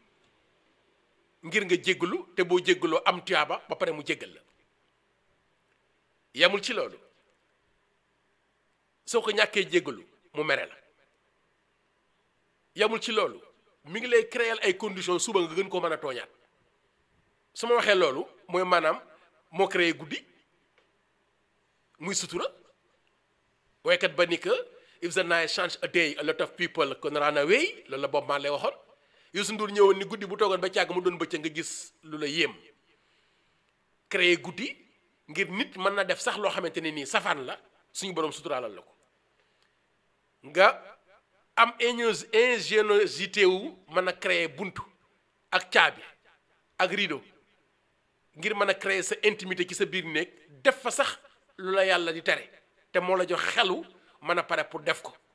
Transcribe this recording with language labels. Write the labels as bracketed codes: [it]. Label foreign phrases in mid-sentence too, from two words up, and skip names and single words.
[wo] ngir nga jéggalu te boo jéggaloo am tuyaaba ba pare mu jéggal la yamul ci loolu soo ko ñàkkee jéggalu mu mere la yamul ci loolu mi ngi lay créer ay conditions suba nga gën koo mën a tooñaat su ma waxee loolu mooy maanaam moo créé guddi muy sutura waykat ba ni que [en] if the night change a day a lot of people can run away [wo] loolu la Bob Marley waxoon Youssou Ndour ñëwoon ni guddi bu toogoon ba càgg mu doon bëccëg nga gis lu la yéem créé guddi ngir nit mën na def sax loo xamante ne nii safaan la suñu borom suturaalal la ko nga am ingéniosité wu mën a créer buntu ak caabi ak rideau ngir mën a créer sa intimité ci sa biir néeg def fa sax lu la yàlla di tere te moo la jox xelu mën a pare pour def ko